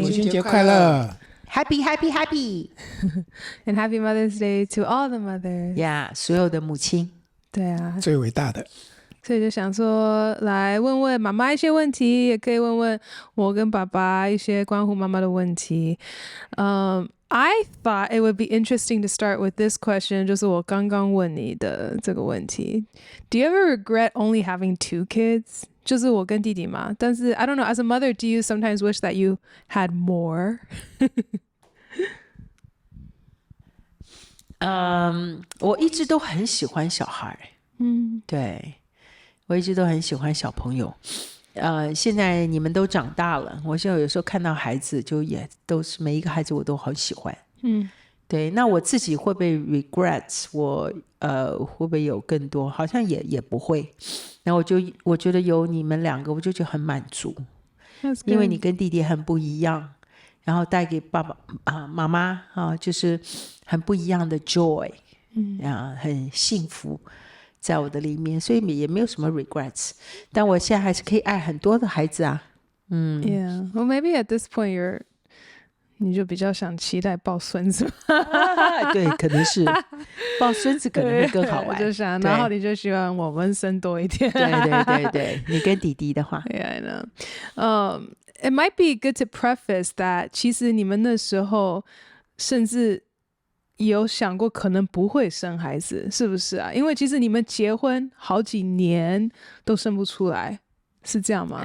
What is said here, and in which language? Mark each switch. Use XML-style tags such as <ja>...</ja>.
<zh>母亲节快乐</zh> <en>，Happy Happy Happy， and Happy Mother's Day to all the mothers。</en> <zh>呀，所有的母亲，对啊，最伟大的。所以就想说来问问妈妈一些问题，也可以问问我跟爸爸一些关乎妈妈的问题。</zh> <en>I thought it would be interesting to start with this question，</en> <zh>就是我刚刚问你的这个问题。</zh> <en>Do you ever regret only having 2 kids？</en> <zh>就是我跟弟弟嘛，但是</zh> <en>I don't know, as a mother, do you sometimes wish that you had more？</en> <zh>我一直都很喜欢小孩，对，我一直都很喜欢小朋友。现在你们都长大了，我现在有时候看到孩子，就也都是每一个孩子我都好喜欢。对，那我自己会不会 regrets？ 我会不会有更多？好像也不会。然后我觉得有你们2个，我就觉得很满足，因为你跟弟弟很不一样，然后带给爸爸妈妈就是很不一样的 joy，很幸福。在我的里面，所以也没有什么 regrets， 但我现在还是可以爱很多的孩子啊。</zh> <en>Yeah, well, maybe at this point</en> <zh>你就比较想期待抱孙子对，可能是抱孙子可能会更好玩，就想，然后你就希望我们生多一点。对对对对，你跟弟弟的话</zh> <en>Yeah, I know. It might be good to preface that</en> <zh>其实你们那时候甚至有想过可能不会生孩子，是不是啊？因为其实你们结婚好几年都生不出来，是这样吗？</zh>